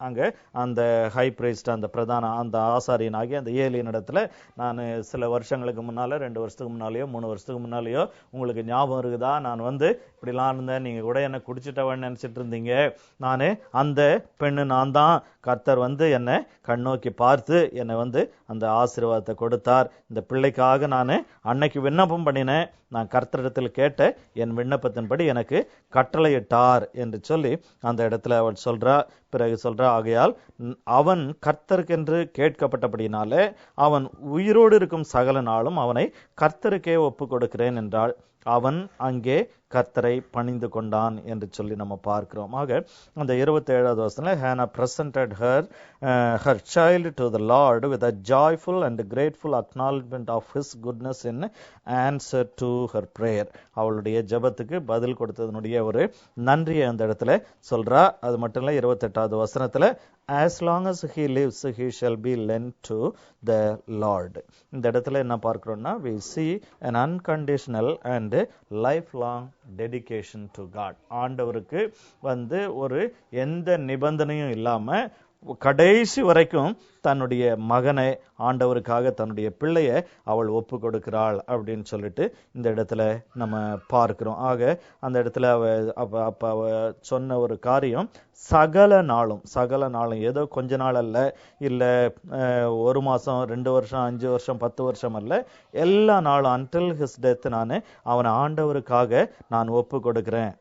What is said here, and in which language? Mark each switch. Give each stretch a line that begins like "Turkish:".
Tamil: அங்க அந்த high priced அந்த பிரதான அந்த ஆசாரியன் ஆகிய அந்த ஏலியின் இடத்துல, நான் சில வருஷங்களுக்கு முன்னால 2 வருஷத்துக்கு முன்னாலேயோ 3 வருஷத்துக்கு முன்னாலேயோ உங்களுக்கு ஞாபகம் இருக்குதா, நான் வந்து இப்படிலாம் இருந்தேன், நீங்க கூட என்ன குடிச்சிட்டவன் நினைச்சிட்டு இருந்தீங்க, நானு அந்த பெண்ணு நான் தான், கர்த்தர் வந்து என்னை கண்ணோக்கி பார்த்து என்னை வந்து அந்த ஆசீர்வாதத்தை கொடுத்தார், இந்த பிள்ளைக்காக நான் அன்னைக்கு விண்ணப்பம் பண்ணினேன், நான் கர்த்தரிடத்தில் கேட்ட என் விண்ணப்பத்தின்படி எனக்கு கட்டளையிட்டார் என்று சொல்லி அந்த இடத்துல அவள் சொல்றா. பிறகு சொல்றா, ஆகையால் அவன் கர்த்தருக்கென்று கேட்கப்பட்டபடினாலே அவன் உயிரோடு இருக்கும் சகல நாளும் அவனை கர்த்தருக்கே ஒப்பு கொடுக்கிறேன் என்றாள். அவன் அங்கே கர்த்தரை பணிந்து கொண்டான் என்று சொல்லி நம்ம பார்க்கிறோம். ஆக அந்த 27வது வசனத்துல,
English: Hannah presented her child to the Lord with a joyful and grateful acknowledgement of his goodness in answer to her prayer.
Tamil: அவளுடைய ஜெபத்துக்கு பதில் கொடுத்ததனுடைய ஒரு நன்றியை அந்த இடத்துல சொல்றா. அது மட்டும் இல்ல, 28வது வசனத்துல,
English: as long as he lives he shall be lent to the Lord.
Tamil: இந்த இடத்துல என்ன பார்க்கிறோம்னா,
English: we see an unconditional and lifelong dedication to God.
Tamil: ஆண்டவருக்கு வந்து ஒரு எந்த நிபந்தனையும் இல்லாம கடைசி வரைக்கும் தன்னுடைய மகனை ஆண்டவருக்காக தன்னுடைய பிள்ளைய அவள் ஒப்பு கொடுக்கிறாள் அப்படின்னு சொல்லிட்டு இந்த இடத்துல நம்ம பார்க்கிறோம். ஆக அந்த இடத்துல அவ சொன்ன ஒரு காரியம், சகல நாளும் ஏதோ கொஞ்ச நாள் அல்ல, இல்ல 1 மாசம் 2 வருஷம் 5 வருஷம் 10 வருஷம் அல்ல, எல்லா நாளும்
English: until his death
Tamil: நான் அவனை ஆண்டவருக்காக நான் ஒப்பு கொடுக்கிறேன்.